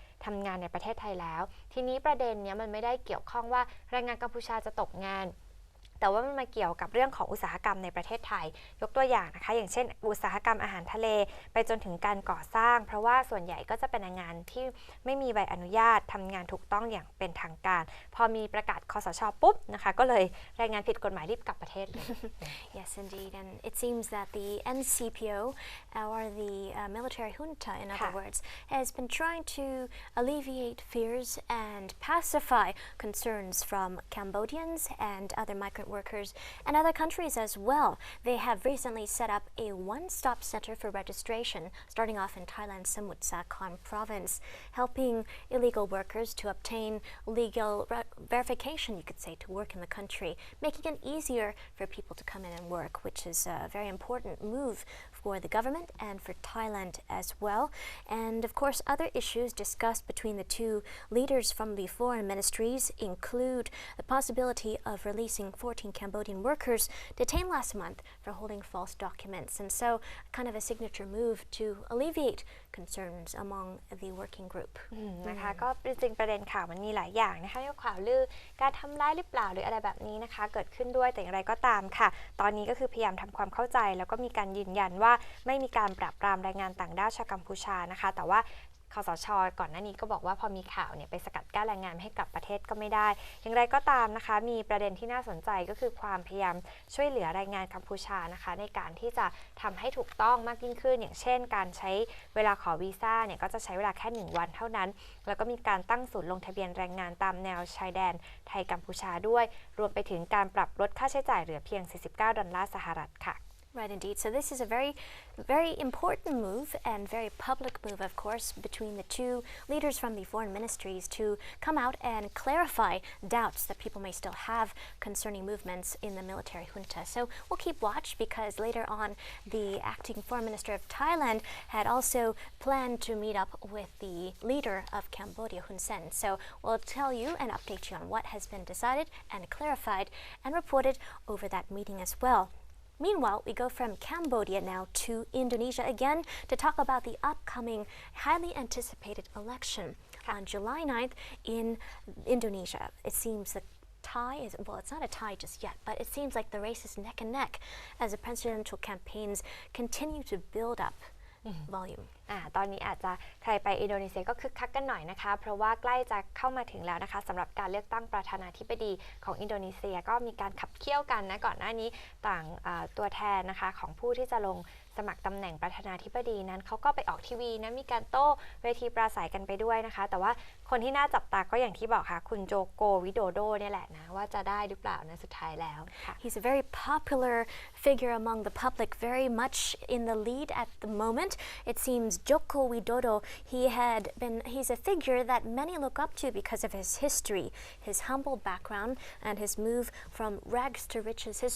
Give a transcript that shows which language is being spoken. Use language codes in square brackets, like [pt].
[th] ทำงานในประเทศไทยแล้วทีนี้ประเด็นนี้มันไม่ได้เกี่ยวข้องว่าแรงงานกัมพูชาจะตกงานแต่ว่ามันมาเกี่ยวกับเรื่องของอุตสาหกรรมในประเทศไทยยกตัวอย่างนะคะอย่างเช่นอุตสาหกรรมอาหารทะเลไปจนถึงการก่อสร้างเพราะว่าส่วนใหญ่ก็จะเป็นแรงงานที่ไม่มีใบอนุญาตทำงานถูกต้องอย่างเป็นทางการพอมีประกาศคสช. ปุ๊บนะคะก็เลยแรงงานผิดกฎหมายรีบกลับประเทศเลย [en] Yes, indeed, and it seems that the NCPO, or the military junta, in other words, has been trying to alleviate fears and pacify concerns from Cambodians and other migrant workers and other countries as well. They have recently set up a one-stop center for registration, starting off in Thailand's Samut Sakhon province, helping illegal workers to obtain legal verification, you could say, to work in the country, making it easier for people to come in and work, which is a very important move for the government and for Thailand as well. And of course, other issues discussed between the two leaders from the foreign ministries include the possibility of releasing 14 Cambodian workers detained last month for holding false documents, and so kind of a signature move to alleviate concerns among the working group. [th] นะคะก็จริงประเด็นข่าวมันมีหลายอย่างนะคะที่ข่าวลือการทำร้ายหรือเปล่าหรืออะไรแบบนี้นะคะเกิดขึ้นด้วยแต่อย่างไรก็ตามค่ะตอนนี้ก็คือพยายามทำความเข้าใจแล้วก็มีการยืนยันว่าไม่มีการปราบปรามแรงงานต่างด้าวชาวกัมพูชานะคะแต่ว่าคสช. ก่อนหน้านี้ก็บอกว่าพอมีข่าวเนี่ยไปสกัดกั้นแรงงานไม่ให้กลับประเทศก็ไม่ได้อย่างไรก็ตามนะคะมีประเด็นที่น่าสนใจก็คือความพยายามช่วยเหลือแรงงานกัมพูชานะคะในการที่จะทำให้ถูกต้องมากยิ่งขึ้นอย่างเช่นการใช้เวลาขอวีซ่าเนี่ยก็จะใช้เวลาแค่1 วันเท่านั้นแล้วก็มีการตั้งศูนย์ลงทะเบียนแรงงานตามแนวชายแดนไทยกัมพูชาด้วยรวมไปถึงการปรับลดค่าใช้จ่ายเหลือเพียง$49ค่ะ [en] Right, indeed. So this is a very, very important move and very public move, of course, between the two leaders from the foreign ministries to come out and clarify doubts that people may still have concerning movements in the military junta. So we'll keep watch because later on, the acting foreign minister of Thailand had also planned to meet up with the leader of Cambodia, Hun Sen. So we'll tell you and update you on what has been decided and clarified and reported over that meeting as well.Meanwhile, we go from Cambodia now to Indonesia again to talk about the upcoming highly anticipated election on July 9th in Indonesia. It seems the tie is, well, it's not a tie just yet, but it seems like the race is neck and neck as the presidential campaigns continue to build up volume. [th] ตอนนี้อาจจะใครไปอินโดนีเซียก็คึกคักกันหน่อยนะคะเพราะว่าใกล้จะเข้ามาถึงแล้วนะคะสำหรับการเลือกตั้งประธานาธิบดีของอินโดนีเซียก็มีการขับเคี่ยวกันนะก่อนหน้านี้ต่างตัวแทนนะคะของผู้ที่จะลงสมัครตำแหน่งประธานาธิบดีนั้นเขาก็ไปออกทีวีนะมีการโต้เวทีปราศัยกันไปด้วยนะคะแต่ว่าคนที่น่าจับตาก็อย่างที่บอกค่ะคุณโจโกวิโดโดเนี่ยแหละนะว่าจะได้หรือเปล่านะสุดท้ายแล้วค่ะ [en] He's a very popular figure among the public, very much in the lead at the moment. It seems Joko Widodo, he's a figure that many look up to because of his history, his humble background, and his move from rags to riches.